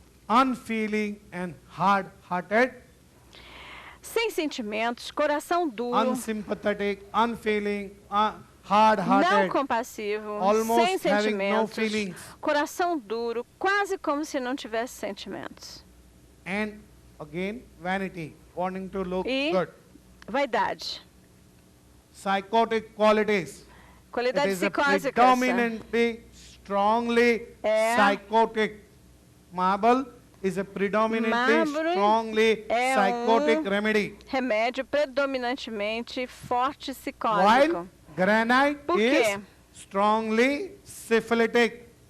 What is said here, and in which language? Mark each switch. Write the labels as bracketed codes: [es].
[en] Unfeeling and hard-hearted. [pt] Sem sentimentos, coração duro. [en] Unsympathetic, unfeeling, [pt] não compassivo, sem sentimentos, coração duro, quase como se não tivesse sentimentos. [en] And again, vanity, wanting to look [pt] e [en] good. [pt] Vaidade. [en] Psychotic qualities. [pt] Qualidades psicóticas. [en] Predominantly, strongly psychotic. Marble is a predominantly, strongly psychotic remedy. [pt] Remédio predominantemente forte psicótico. [en] While granite is strongly syphilitic.